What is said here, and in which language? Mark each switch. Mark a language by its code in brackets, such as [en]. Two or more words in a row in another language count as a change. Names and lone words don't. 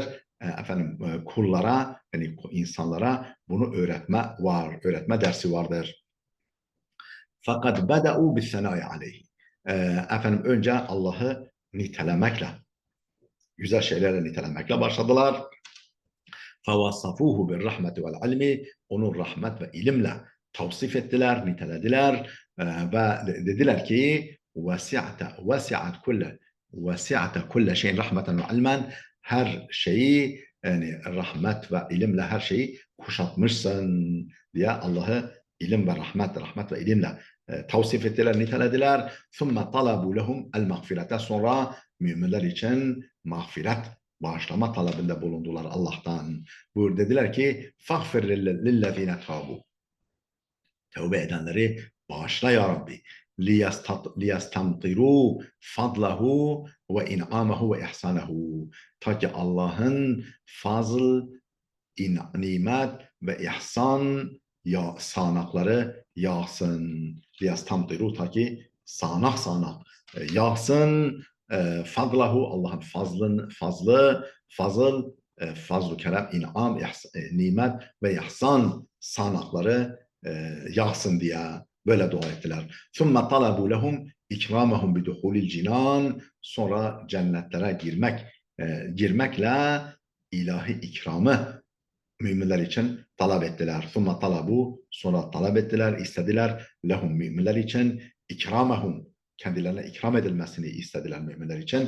[tr] Efendim kullara, yani insanlara bunu öğretme var, öğretme dersi vardır. Fakat [ar] بدءوا بالثناء عليه. [tr] Efendim önce Allah'ı nitelemekle, güzel şeylerle nitelemekle başladılar. [ar] فَوَصَّفُوهُ بِالرَّحْمَةِ وَالْعِلْمِ, [tr] onu rahmet ve ilimle tavsif ettiler, nitelediler ve dediler ki [ar] وسعت كل شيء رحمة وعلما, [tr] her şeyi, yani rahmet ve ilimle her şeyi kuşatmışsın diye Allah'ı ilim ve rahmet ve ilimle tavsif ettiler, nitelediler. [ar] ثُمَّ طَلَبُوا لَهُمْ الْمَغْفِرَةَ, [tr] sonra müminler için mağfiret, bağışlama talebinde bulundular Allah'tan. Buyur, dediler ki [ar] فَغْفِرْ لِلَّذ۪ينَ تَابُوا, [tr] tövbe edenleri bağışla [ar] يا ربي. لِيَسْتَمْطِرُوا فَضْلَهُ وَاِنْعَامَهُ وَاِحْسَانَهُ, [tr] ta ki Allah'ın fazl, nimet ve ihsan sağanakları yağsın. لِيَسْتَمْطِرُوا, ta ki sağanak yağsın. Fadlahu, Allah'ın fazl-ı kerem, inam, nimet ve ihsan sağanakları yağsın diye böyle dua ettiler. [ar] ثُمَّ طَلَبُوا لَهُمْ اِكْرَامَهُمْ بِدُخُولِ الْجِنَانِ, [tr] sonra cennetlere girmek girmekle ilahi ikramı müminler için talep ettiler. [ar] ثم طلبوا, [tr] sonra talep ettiler, istediler. Lehum, müminler için ikramahum, kendilerine ikram edilmesini istediler müminler için.